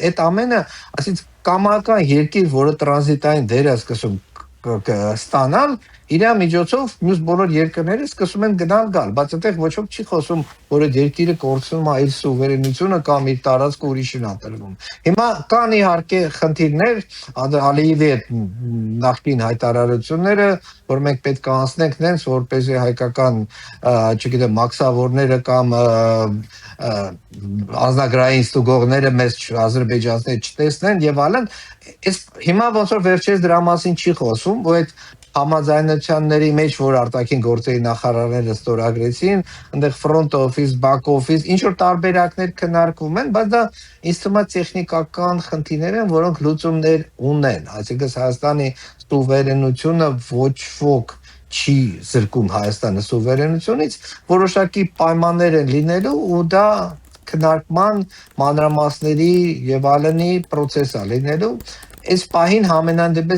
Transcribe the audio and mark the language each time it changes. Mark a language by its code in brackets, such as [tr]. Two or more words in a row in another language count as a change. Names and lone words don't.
[hy] Այդ ամենը, այսինքն կամական երկիր, որը տրանզիտային դեր է սկսում ստանալ, իր միջոցով մյուս բոլոր երկրները սկսում են գնալ, բայց այդտեղ ոչ ոք չի խոսում, որ այդ երկիրը կորցնում է իր սուվերենությունը կամ իր տարածքը ուրիշին է տրվում։ Հիմա կան իհարկե խնդիրներ, Ալիևի այդ նախկին հայտարարությունները, որ մենք պետք է անցնենք նենց, որպեսզի հայկական, չգիտեմ, մաքսավորները կամ ազնագրային ստուգողները մեզ ադրբեջանցիներ չտեսնեն եւ այլն, հիմա ոնց որ վերջերս դրա մասին չի խոսում, որ այդ համաձայնությունների մեջ, որ արտաքին գործերի նախարարները ստորագրեցին, այնտեղ [en] front office, back office, [hy] ինչ որ տարբերակներ քննարկվում են, բայց դա ինձ թվում է տեխնիկական խնդիրներ են, որոնք լուծումներ ունեն, այսինքն Հայաստանի սուվերենությունը ոչ ոք չի զրկում Հայաստանը սուվերենությունից, որոշակի պայմաններ են լինելու ու դա քննարկման մանրամասների եւ այլնի process է լինելու։ Այս պահին համենայն դեպս